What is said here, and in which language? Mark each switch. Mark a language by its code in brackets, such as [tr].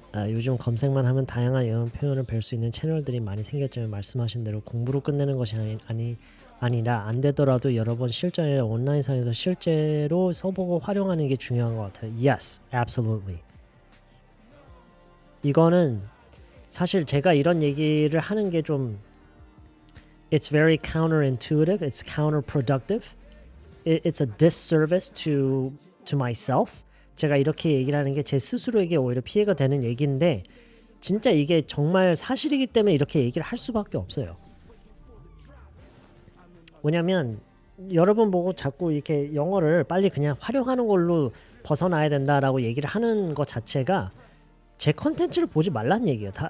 [ko] 요즘 검색만 하면 다양한 영어 표현을 배울 수 있는 채널들이 많이 생겼지만 말씀하신 대로 공부로 끝내는 것이 아니라 안 되더라도 여러 번 실전에 온라인상에서 실제로 써보고 활용하는 게 중요한 것 같아요. [en] Yes, absolutely. [ko] 이거는 사실 제가 이런 얘기를 하는 게 좀 [en] It's very counterintuitive. It's counterproductive. It's a disservice to myself. [ko] 제가 이렇게 얘기를 하는 게 제 스스로에게 오히려 피해가 되는 얘기인데 진짜 이게 정말 사실이기 때문에 이렇게 얘기를 할 수밖에 없어요. 왜냐면 여러분 보고 자꾸 이렇게 영어를 빨리 그냥 활용하는 걸로 벗어나야 된다라고 얘기를 하는 것 자체가 제 컨텐츠를 보지 말라는 얘기예요.